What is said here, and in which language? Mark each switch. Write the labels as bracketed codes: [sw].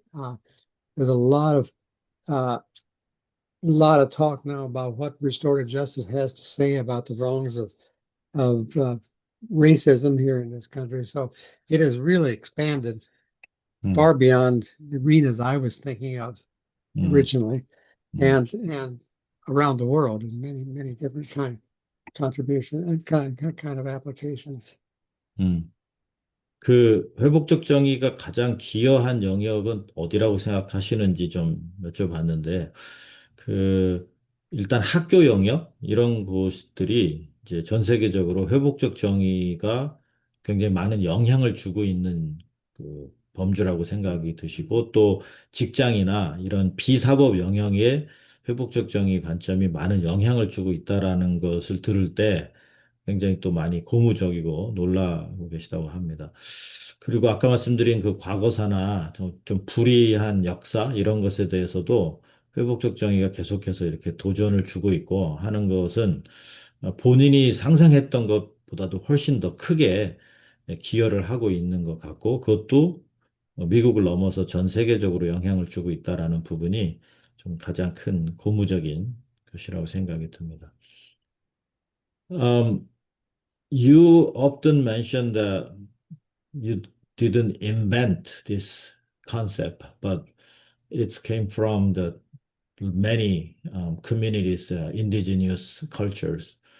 [en] There's uh, a lot of talk now about what restorative justice has to say about the wrongs of racism here in this country. So it has really expanded 음, far beyond the arenas I was thinking of 음, originally, 음, and around the world in many different contribution and kind of applications. 음. [ko] 그 회복적 정의가 가장 기여한 영역은 어디라고 생각하시는지 좀 여쭤봤는데, 그, 일단 학교 영역, 이런 곳들이 이제 전 세계적으로 회복적 정의가 굉장히 많은 영향을 주고 있는 그 범주라고 생각이 드시고, 또 직장이나 이런 비사법 영역에 회복적 정의 관점이 많은 영향을 주고 있다라는 것을 들을 때 굉장히 또 많이 고무적이고 놀라고 계시다고 합니다. 그리고 아까 말씀드린 그 과거사나 좀 불이한 역사 이런 것에 대해서도 회복적 정의가 계속해서 이렇게 도전을 주고 있고 하는 것은 본인이 상상했던 것보다도 훨씬 더 크게 기여를 하고 있는 것 같고 그것도 미국을 넘어서 전 세계적으로 영향을 주고 있다라는 부분이 좀 가장 큰 고무적인 것이라고 생각이 듭니다. [en] Um, you often mention that you didn't invent this concept, but it came from the many communities, indigenous cultures.